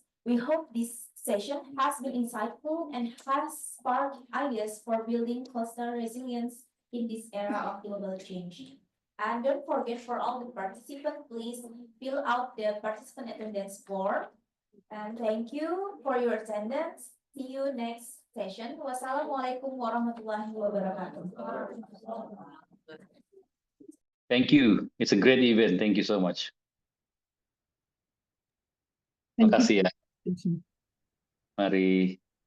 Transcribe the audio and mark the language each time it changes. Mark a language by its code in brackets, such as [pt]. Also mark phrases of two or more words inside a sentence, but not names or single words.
[en] We hope this session has been insightful and has sparked ideas for building coastal resilience in this era of global change. And don't forget, for all the participants, please fill out the participant attendance form. And thank you for your attendance. See you next session. [ar] والسلام عليكم ورحمة الله وبركاته. [en] Thank you. It's a great event. Thank you so much. Thank [id] Terima kasih ya. [en] you. [id] Mari.